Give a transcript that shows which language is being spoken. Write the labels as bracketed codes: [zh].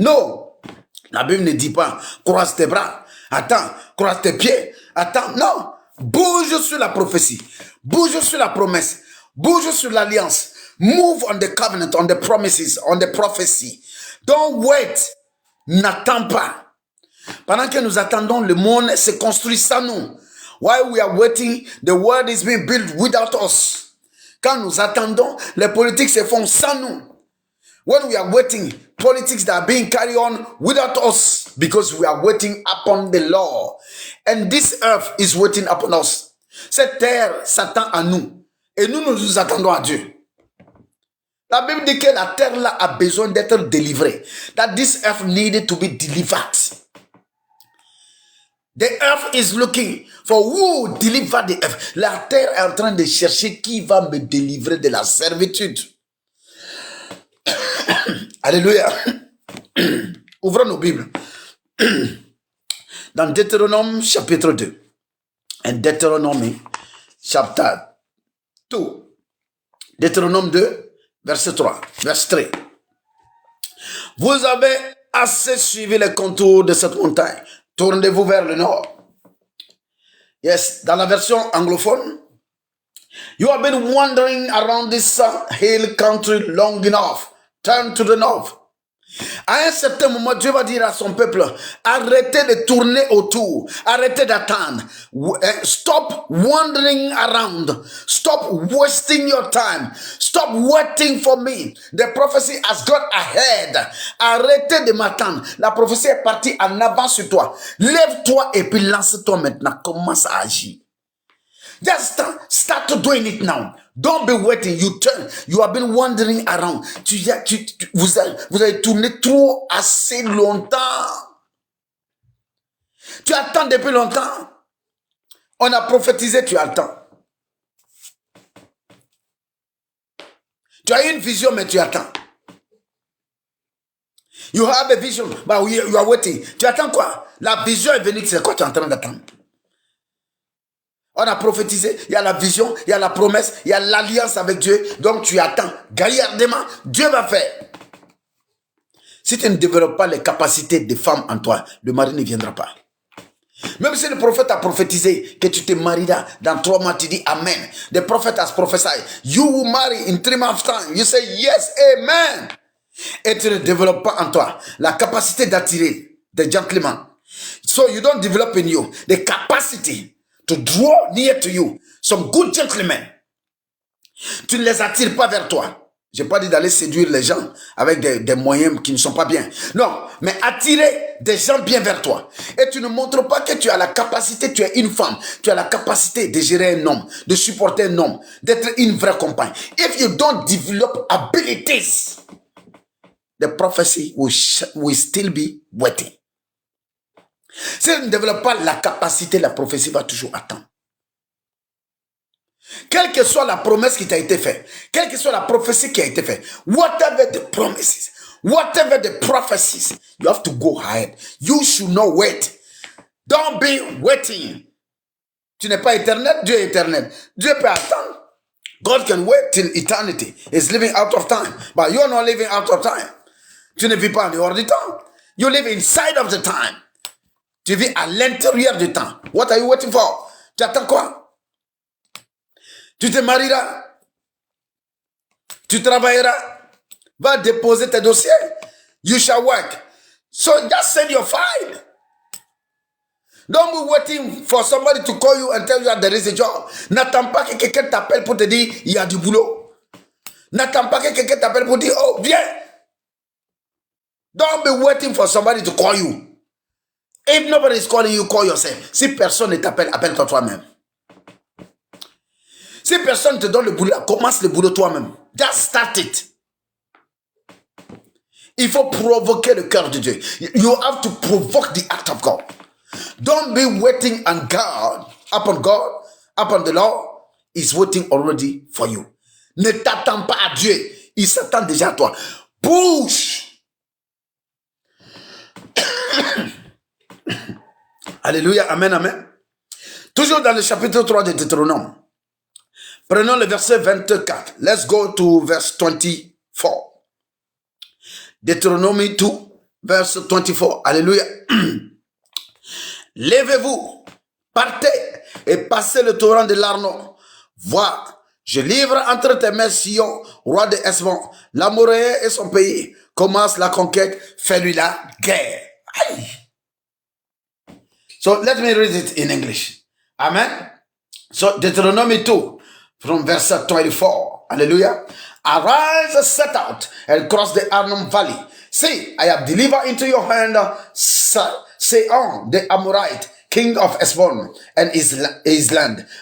[en] No. [fr] La Bible ne dit pas, croise tes bras, attends, croise tes pieds, attends. Non. Bouge sur la prophétie. Bouge sur la promesse. Bouge sur l'alliance. [en] Move on the covenant, on the promises, on the prophecy. Don't wait. [fr] N'attends pas. Pendant que nous attendons, le monde se construit sans nous. [en] While we are waiting, the world is being built without us. [fr] Quand nous attendons, les politiques se font sans nous. [en] When we are waiting, politics that are being carried on without us because we are waiting upon the Lord. And this earth is waiting upon us. [fr] Cette terre s'attend à nous. Et nous nous attendons à Dieu. La Bible dit que la terre là a besoin d'être délivrée. [en] That this earth needed to be delivered. The earth is looking for who will deliver the earth. [fr] La terre est en train de chercher qui va me délivrer de la servitude. Alléluia. Ouvrons nos Bibles. Dans Deutéronome chapitre 2. [en] And Deutéronome chapter 2. [fr] Deutéronome 2, verset 3. Verset 3. Vous avez assez suivi les contours de cette montagne. Tournez-vous vers le nord. Yes, dans la version anglophone. [en] You have been wandering around this hill country long enough. Turn to the north. [fr] À un certain moment, Dieu va dire à son peuple, arrêtez de tourner autour, arrêtez d'attendre. [en] Stop wandering around. Stop wasting your time. Stop waiting for me. The prophecy has got ahead. [fr] Arrêtez de m'attendre. La prophétie est partie en avant sur toi. Lève-toi et puis lance-toi maintenant. Commence à agir. [en] Just start doing it now. Don't be waiting. You have been wandering around. [fr] Vous avez tourné trop assez longtemps. Tu attends depuis longtemps. On a prophétisé, tu attends. Tu as une vision, mais tu attends. [en] You have a vision, but you are waiting. [fr] Tu attends quoi? La vision est venue, c'est quoi tu es en train d'attendre? On a prophétisé, il y a la vision, il y a la promesse, il y a l'alliance avec Dieu. Donc tu attends gaillardement, Dieu va faire. Si tu ne développes pas les capacités des femmes en toi, le mari ne viendra pas. Même si le prophète a prophétisé que tu te marieras dans 3 mois, tu dis Amen. [en] The prophet has prophesied. You will marry in 3 months time. You say yes, Amen. [fr] Et tu ne développes pas en toi la capacité d'attirer des gentlemen. [en] So you don't develop in you the capacity to draw near to you some good gentlemen. [fr] Tu ne les attires pas vers toi. Je n'ai pas dit d'aller séduire les gens avec des moyens qui ne sont pas bien. Non, mais attirer des gens bien vers toi. Et tu ne montres pas que tu as la capacité, tu es une femme, tu as la capacité de gérer un homme, de supporter un homme, d'être une vraie compagne. [en] If you don't develop abilities, the prophecy will still be waiting. [fr] Si tu ne développes pas la capacité, la prophétie va toujours attendre. Quelle que soit la promesse qui t'a été faite, quelle que soit la prophétie qui a été faite, [en] whatever the promises, whatever the prophecies, you have to go ahead. You should not wait. Don't be waiting. [fr] Tu n'es pas éternel, Dieu est éternel. Dieu peut attendre. [en] God can wait till eternity. He's living out of time. But you're not living out of time. [fr] Tu ne vis pas en dehors du temps. [en] You live inside of the time. [fr] Tu vis à l'intérieur du temps. [en] What are you waiting for? [fr] Tu attends quoi? Tu te marieras, tu travailleras, va déposer tes dossiers, [en] you shall work. So just send your file. Don't be waiting for somebody to call you and tell you that there is a job. [fr] N'attends pas que quelqu'un t'appelle pour te dire il y a du boulot. N'attends pas que quelqu'un t'appelle pour dire oh viens. [en] Don't be waiting for somebody to call you. If nobody is calling you, call yourself. [fr] Si personne ne t'appelle, appelle-toi toi-même. Si personne te donne le boulot, commence le boulot toi-même. [en] Just start it. [fr] Il faut provoquer le cœur de Dieu. [en] You have to provoke the act of God. Don't be waiting on God, upon the Lord is waiting already for you. [fr] Ne t'attends pas à Dieu. Il s'attend déjà à toi. [en] Push. [fr] Alléluia, amen, amen. Toujours dans le chapitre 3 de Deutéronome. Prenons le verset 24. [en] Let's go to verse 24. [fr] Deutéronome 2, verse 24. Alléluia. Levez-vous, partez et passez le torrent de l'Arnon. Vois, je livre entre tes mains Sion, roi de Hesbon, l'Amoréen et son pays. Commence la conquête, fais-lui la guerre. Aïe. [en] So let me read it in English. Amen. So Deuteronomy 2. From verse 24, hallelujah. Arise, set out, and cross the Arnon valley. See, I have delivered into your hand Sihon, the Amorite, king of Hesbon, and his land.